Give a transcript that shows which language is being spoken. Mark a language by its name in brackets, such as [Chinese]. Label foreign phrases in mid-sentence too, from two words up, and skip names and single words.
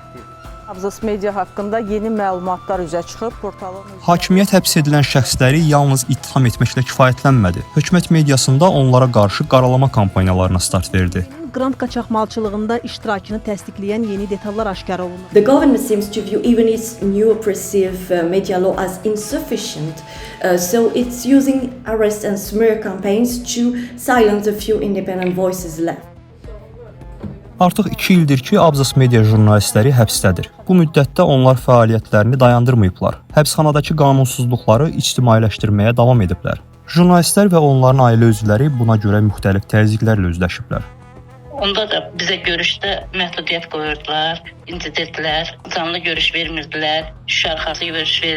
[Azerbaijani] Abzas media haqqında yeni məlumatlar üzə çıxıb portalın... Hakimiyyət həbs edilən şəxsləri yalnız ittiham etməklə kifayətlənmədi. Hökumət mediasında onlara qarşı qaralama kampaniyalarına start verdi. Qrant qaçaqmalçılığında iştirakını təsdiqləyən yeni detallar aşkar olunur. [English] The government seems to view even its new oppressive media law as insufficient, so it's using arrest and smear campaigns to silence a few independent voices left. [Azerbaijani] Artıq 2 ildir ki, Abzas media jurnalistləri həbsdədir. Bu müddətdə onlar fəaliyyətlərini dayandırmayıblar. Həbsxanadakı qanunsuzluqları ictimailəşdirməyə davam ediblər. Jurnalistlər və onların ailə üzvləri buna görə müxtəlif təzyiqlərlə üzləşiblər. Onda da bizə görüşdə məhdudiyyət qoyurdular, incidirdilər, canlı görüş vermirdilər, şarxası görüş verirdilər.